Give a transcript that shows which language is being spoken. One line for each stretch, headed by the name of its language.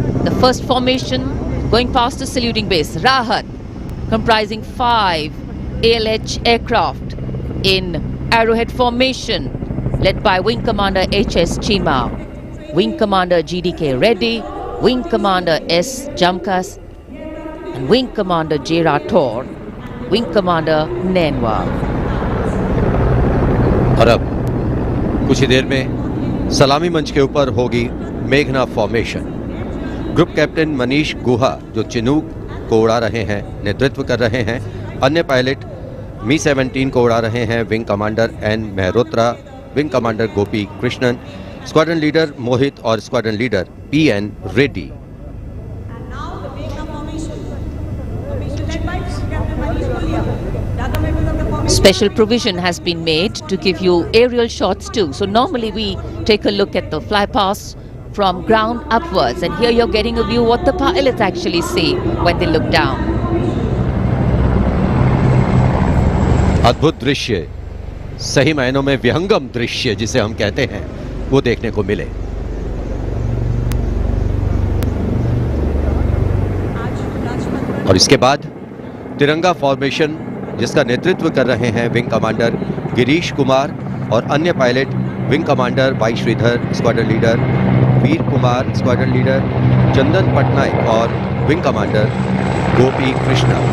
English: The first formation going past the saluting base, Rahat, comprising 5 ALH aircraft in arrowhead formation, led by Wing Commander H.S. Chima, Wing Commander G.D.K. Reddy, Wing Commander S. Jamkas, and Wing Commander J. Rathore, Wing Commander Nenwa.
Hindi: और अब कुछ ही देर में सलामी मंच के ऊपर होगी मेघना फॉर्मेशन। ग्रुप कैप्टन मनीष गुहा, जो चिनूक को उड़ा रहे हैं, नेतृत्व कर रहे हैं। अन्य पायलट मी-17 को उड़ा रहे हैं wing commander N Mehrotra, wing commander गोपी कृष्णन, स्क्वाड्रन लीडर मोहित और squadron leader PN. Reddy.
English: Special provision has been made to give you aerial shots too. So normally we take a look at the flypast from ground upwards, and here you're getting a view what the pilots actually see when they look down.
Hindi: अद्भुत दृश्य, सही मायनों में विहंगम दृश्य जिसे हम कहते हैं, वो देखने को मिले। और इसके बाद तिरंगा फॉर्मेशन, जिसका नेतृत्व कर रहे हैं विंग कमांडर गिरीश कुमार और अन्य pilot wing commander Y Shridhar, squadron leader वीर कुमार, स्क्वाड्रन लीडर चंदन पटनायक और विंग कमांडर गोपी कृष्णा।